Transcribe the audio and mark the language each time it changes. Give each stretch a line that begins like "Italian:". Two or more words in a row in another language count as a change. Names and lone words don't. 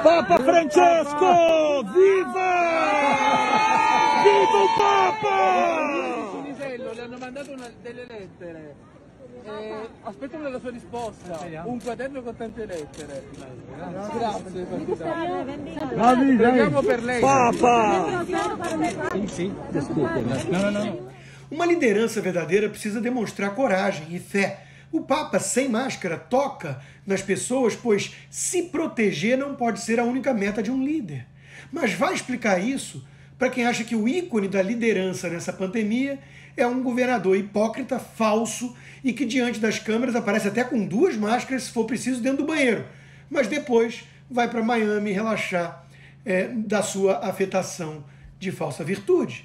Italian: Papa Francesco! Viva! Viva il Papa! Sonisello le hanno mandato delle lettere. Aspettano la sua risposta. Un quaderno con tante lettere. Grazie, preghiamo per lei. Papa! Sì. No.
Portuguese: Uma liderança verdadeira precisa demonstrar coragem e fé. O Papa, sem máscara, toca nas pessoas, pois se proteger não pode ser a única meta de um líder. Mas vai explicar isso para quem acha que o ícone da liderança nessa pandemia é um governador hipócrita, falso e que diante das câmeras aparece até com 2 máscaras se for preciso dentro do banheiro, mas depois vai para Miami relaxar da sua afetação de falsa virtude.